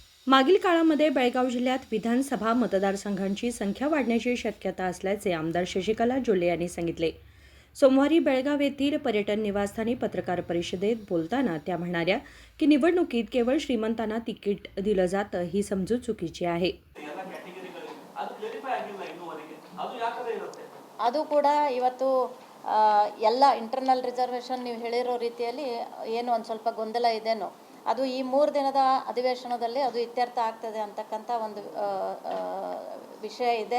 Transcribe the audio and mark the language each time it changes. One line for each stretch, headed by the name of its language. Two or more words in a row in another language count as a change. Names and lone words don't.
Marathi: मागील काळामध्ये बेळगाव जिल्ह्यात विधानसभा मतदारसंघांची संख्या वाढण्याची शक्यता असल्याचे आमदार शशिकला जोल्ले यांनी सांगितले. सोमवारी बेळगाव येथील पर्यटन निवासस्थानी पत्रकार परिषदेत बोलताना त्या म्हणाल्या की निवडणुकीत केवळ श्रीमंतांना तिकीट दिलं जातं ही समजूत चुकीची आहे.
Kannada: ಅದು ಕೂಡ ಇವತ್ತು ಎಲ್ಲ
English: internal reservation
Kannada: ನೀವು ಹೇಳಿರೋ ರೀತಿಯಲ್ಲಿ ಏನು ಒಂದು ಸ್ವಲ್ಪ ಗೊಂದಲ ಇದೆನೋ ಅದು ಈ 3 ದಿನದ ಅಧಿವೇಶನದಲ್ಲಿ ಅದು ಇತ್ಯರ್ಥ ಆಗ್ತದೆ ಅಂತಕ್ಕಂಥ ಒಂದು ವಿಷಯ ಇದೆ.